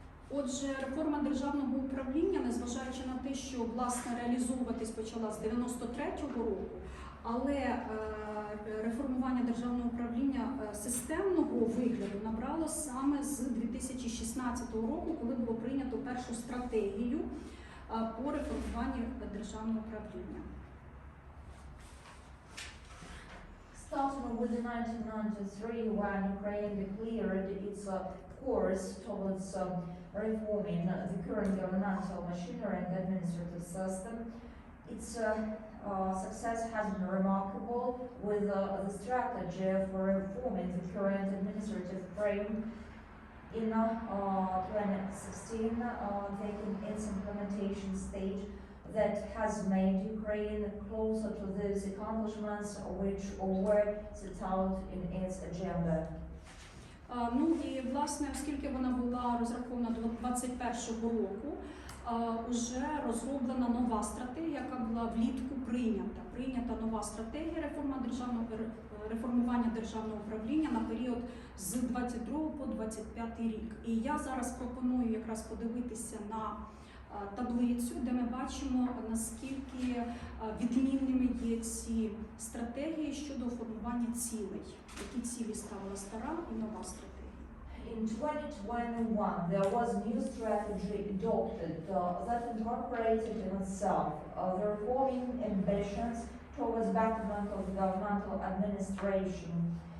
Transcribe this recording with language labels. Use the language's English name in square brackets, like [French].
[Ukrainian] Отже, реформа державного управління, незважаючи на те, що, власне, реалізовуватись почала з 93-го року, але реформування державного управління системного вигляду набрало саме з 2016 року, коли було прийнято першу стратегію по реформуванню державного управління. [English] Starting with 1993, when Ukraine declared its course towards reforming the current governmental machinery and administrative system, its success has been remarkable, with the strategy for reforming the current administrative frame in 2016 taking its implementation stage that has made Ukraine closer to those accomplishments which were set out in its agenda. [Ukrainian] Ну і, власне, оскільки вона була розрахована до 2021 року, вже розроблена нова стратегія, яка була влітку прийнята. Прийнята нова стратегія реформування державного управління на період з 22 по 25 рік. І я зараз пропоную якраз подивитися на таблицю, де ми бачимо, наскільки відмінними є ці стратегії щодо формування цілей, які цілі ставила стара і нова стратегія. [English] In 2021, there was a new strategy adopted that incorporated in itself the reforming ambitions towards betterment of governmental administration.